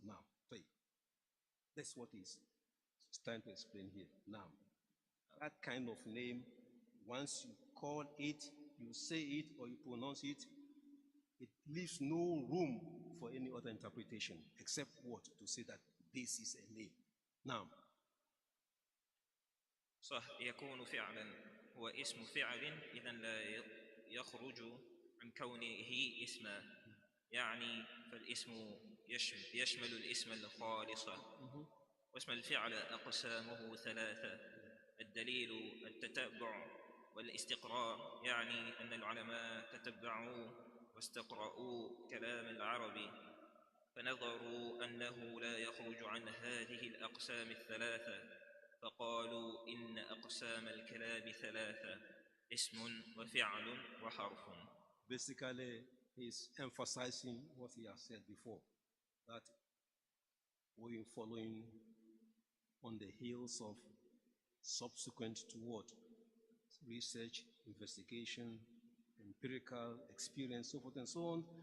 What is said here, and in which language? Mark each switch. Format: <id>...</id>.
<en>Now, that's what he's trying to explain here. Now, that kind of name, once you call it, you say it or you pronounce it, it leaves no room for any other interpretation except what? To say that this is a name. Now,</en> <ar>صح يكون فعلا هو اسم فعل إذا لا يخرج عن كونه اسما يعني فالاسم يشمل الاسم الخالص. واسم الفعل أقسامه ثلاثة. الدليل التتبع والاستقراء يعني أن العلماء تتبعوا واستقرأوا كلام العرب فنظروا أنه لا يخرج عن هذه الأقسام الثلاثة فقالوا إن أقسام الكلام ثلاثة اسم وفعل وحرف.</ar> <en>Basically, he's emphasizing what he has said before, that we're following on the heels of subsequent to what? Research, investigation, empirical experience, so forth and so on.</en>